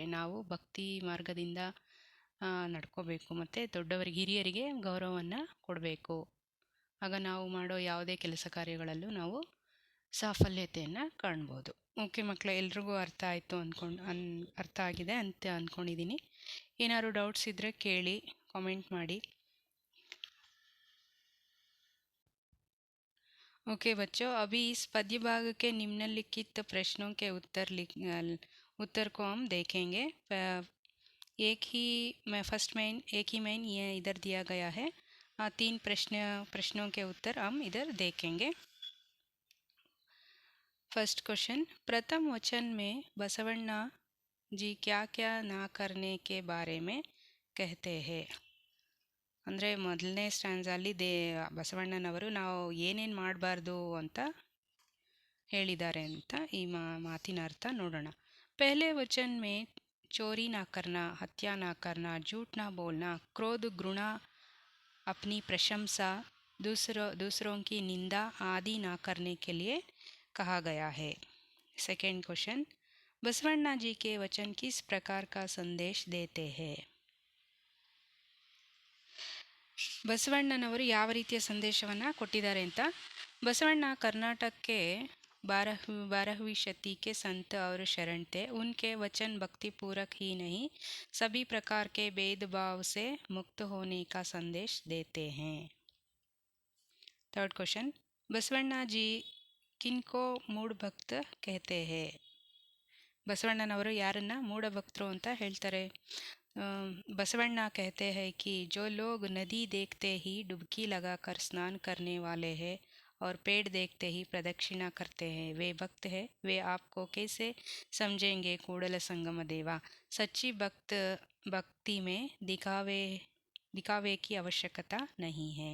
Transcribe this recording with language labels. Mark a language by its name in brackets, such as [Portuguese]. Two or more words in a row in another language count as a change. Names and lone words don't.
[Kannada] ನಾವು ಭಕ್ತಿ ಮಾರ್ಗದಿಂದ ನಡ್ಕೋಬೇಕು ಮತ್ತು ದೊಡ್ಡವರಿಗೆ ಹಿರಿಯರಿಗೆ ಗೌರವವನ್ನು ಕೊಡಬೇಕು. ಆಗ ನಾವು ಮಾಡೋ ಯಾವುದೇ ಕೆಲಸ ಕಾರ್ಯಗಳಲ್ಲೂ ನಾವು ಸಾಫಲ್ಯತೆಯನ್ನು ಕಾಣ್ಬೋದು. ಓಕೆ ಮಕ್ಕಳು, ಎಲ್ರಿಗೂ ಅರ್ಥ ಆಯಿತು ಅರ್ಥ ಆಗಿದೆ ಅಂತ ಅಂದ್ಕೊಂಡಿದ್ದೀನಿ. ಏನಾದ್ರು ಡೌಟ್ಸ್ ಇದ್ದರೆ ಕೇಳಿ, ಕಾಮೆಂಟ್ ಮಾಡಿ. [Hindi] ओके बच्चों, अभी इस पद्य भाग के निम्नलिखित प्रश्नों के उत्तर को हम देखेंगे. एक ही मेन ये इधर दिया गया है. 3 प्रश्नों के उत्तर हम इधर देखेंगे. [English] first question, [Hindi] प्रथम वचन में बसवण्णा जी क्या क्या ना करने के बारे में कहते हैं. [Kannada] ಅಂದರೆ ಮೊದಲನೇ ಸ್ಟ್ಯಾನ್ಸಲ್ಲಿ ಬಸವಣ್ಣನವರು ನಾವು ಏನೇನು ಮಾಡಬಾರ್ದು ಅಂತ ಹೇಳಿದ್ದಾರೆ ಅಂತ ಈ ಮಾತಿನ ಅರ್ಥ ನೋಡೋಣ. [Hindi] पहले वचन में चोरी ना करना, हत्या ना करना, झूठ ना बोलना, क्रोध घृणा अपनी प्रशंसा, दूसरों की निंदा आदि ना करने के लिए कहा गया है. [English] second question, [Hindi] बसवण्णा जी के वचन किस प्रकार का संदेश देते हैं. [Kannada] ಬಸವಣ್ಣನವರು ಯಾವ ರೀತಿಯ ಸಂದೇಶವನ್ನು ಕೊಟ್ಟಿದ್ದಾರೆ ಅಂತ. [Hindi] ಬಸವಣ್ಣ कर्नाटक के 12वीं शती के संत और शरण थे. उनके वचन भक्ति पूरक ही नहीं, सभी प्रकार के भेदभाव से मुक्त होने का संदेश देते हैं. [English] third question, [Hindi] बसवण्णा जी किनको मूढ़ भक्त कहते हैं. [Kannada] ಬಸವಣ್ಣನವರು ಯಾರನ್ನ ಮೂಢ ಭಕ್ತರು ಅಂತ ಹೇಳ್ತಾರೆ. [Hindi] बसवण्णा कहते हैं कि जो लोग नदी देखते ही डुबकी लगाकर स्नान करने वाले हैं और पेड़ देखते ही प्रदक्षिणा करते हैं, वे भक्त हैं. वे आपको कैसे समझेंगे कूड़ल संगम देवा. सच्ची भक्ति में दिखावे की आवश्यकता नहीं है.